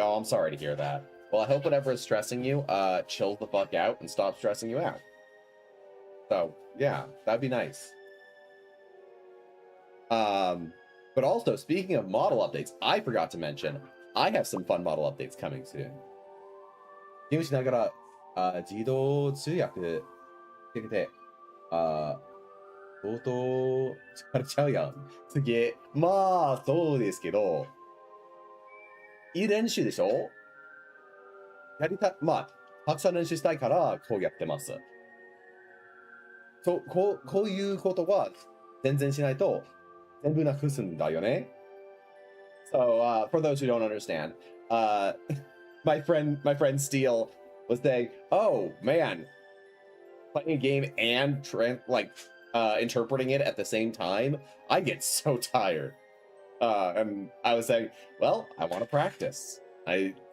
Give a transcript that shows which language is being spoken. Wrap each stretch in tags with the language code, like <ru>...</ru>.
<en>Oh, I'm sorry to hear that. Well, I hope whatever is stressing you, chills the fuck out and stop stressing you out. So, yeah, that'd be nice. But also, speaking of model updates, I forgot to mention, I have some fun model updates coming soon.</en> <ja>ゲームしながら、自動通訳してて、相当疲れちゃうやん。次、まあ、そうですけど、いい練習でしょ？まあ、たくさん練習したいから、こうやってます。こういうことは、全然しないと、全部なくすんだよね。</ja> <en>So, for those who don't understand, my friend Steele was saying, "Oh man, playing a game and interpreting it at the same time, I get so tired." And I was saying, "Well, I want to practice. I</en>